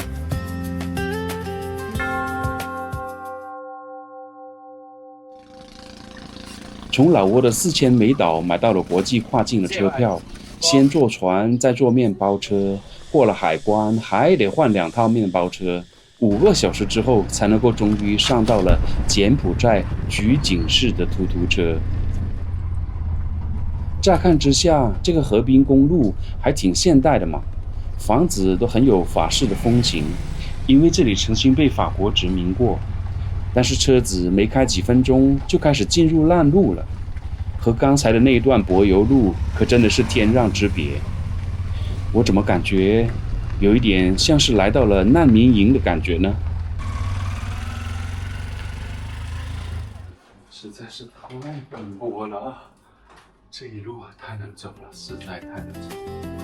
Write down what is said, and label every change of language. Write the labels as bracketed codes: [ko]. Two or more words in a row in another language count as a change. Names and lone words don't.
[zh] 從老撾的4000美島買到了國際跨境的車票，先坐船再坐面包車，過了海關還得換2套面包車，5個小時之後才能夠終於上到了柬埔寨菊景市的突突車。乍看之下，這個河濱公路還挺現代的嘛，房子都很有法式的風情，因為這裡曾經被法國殖民過。但是車子沒開幾分鐘就開始進入爛路了，和剛才的那一段柏油路可真的是天壤之別。我怎麼感覺有一點像是來到了難民營的感覺呢？實在是太奔波了，這一路太難走了，實在太難走了。